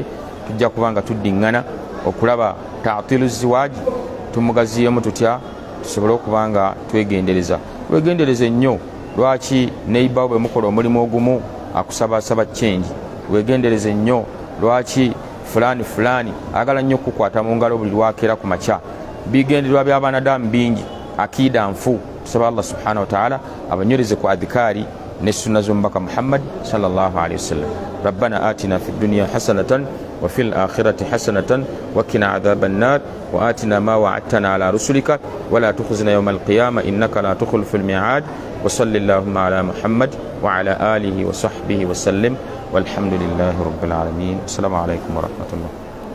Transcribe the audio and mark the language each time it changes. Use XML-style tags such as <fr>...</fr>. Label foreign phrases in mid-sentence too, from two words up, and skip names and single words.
<lg>Tujja kubanga tuddiŋŋana okulaba</lg> <ar>تعطيل الزواج,</ar> <lg>tumugaziyeemu tutya, tusobole okubanga twegendereza. Wegendereze nnyo. Lwaki neighbor bwe mukola omulimu ogumu akusabasaba change? Wegendereze nnyo. Lwaki fulani agala nnyo okukwata mu ngalo buli lwakeera ku makya? Bigendererwa by'abanadamu bingi, akida nfu. Tusaba Allah</lg> <ar>سبحانه وتعالى</ar> <lg>abanywereze ku adhikari ne sunna z'omubaka Muhammad</lg> <ar>صلى الله عليه وسلم. ربنا آتنا في الدنيا حسنة وفي الآخرة حسنة وقنا عذاب النار وآتنا ما وعدتنا على رسلك ولا تخزنا يوم القيامة إنك لا تخلف الميعاد. وصلى الله على محمد وعلى آله وصحبه وسلم. والحمد لله رب العالمين. السلام عليكم ورحمة الله.</ar>